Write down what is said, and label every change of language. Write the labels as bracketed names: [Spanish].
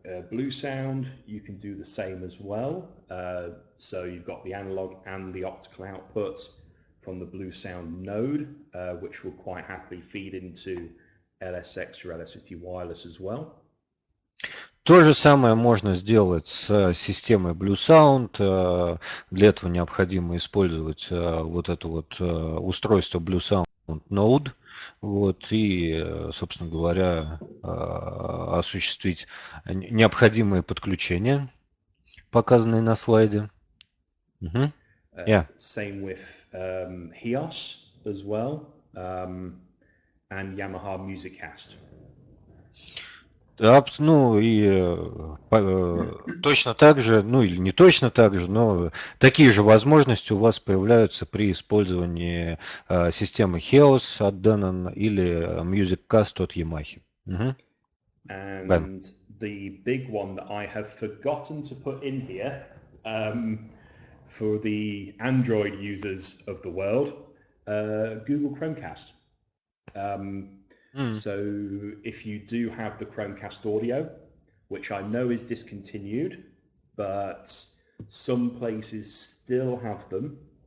[English] Blue Sound, you can do the same as well. So you've got the analog and the optical output from the Blue Sound node, which will quite happily feed into LSX or LS50 wireless as well. [Russian] То же самое можно сделать с системой Blue Sound. Для этого необходимо использовать вот это вот устройство Blue Sound Node. Вот, и, собственно говоря, осуществить необходимые подключения, показанные на слайде. [English] Yeah. Same with HEOS as well, and Yamaha Musicast. [Russian] Ну и точно так же, ну или не точно так же, но такие же возможности у вас появляются при использовании системы HEOS от Denon или MusicCast от Yamaha. [English] And the big one that I have forgotten to put in here for the Android users of the world, Google Chromecast. So if you do have the Chromecast audio, which I know is discontinued, but some places still have them.